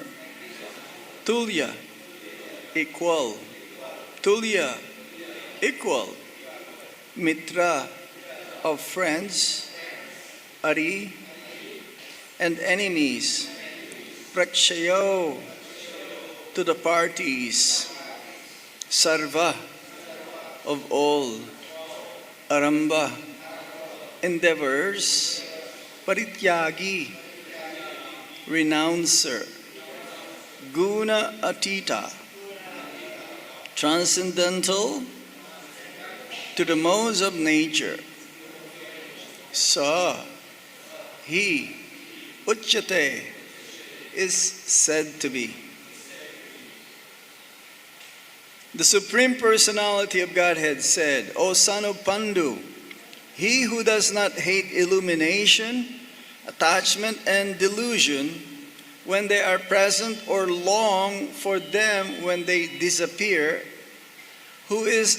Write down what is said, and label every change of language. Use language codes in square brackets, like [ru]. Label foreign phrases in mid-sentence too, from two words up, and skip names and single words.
[en] tulya equal, tulya equal, mitra of friends, ari and enemies, pakṣayoḥ to the parties, sarva of all, arambha endeavors, parityāgī renouncer, guṇa-atītaḥ transcendental to the modes of nature, sa he uchyate is said to be. The Supreme Personality of Godhead said, O son of Pandu, he who does not hate illumination, attachment, and delusion when they are present or long for them when they disappear, who is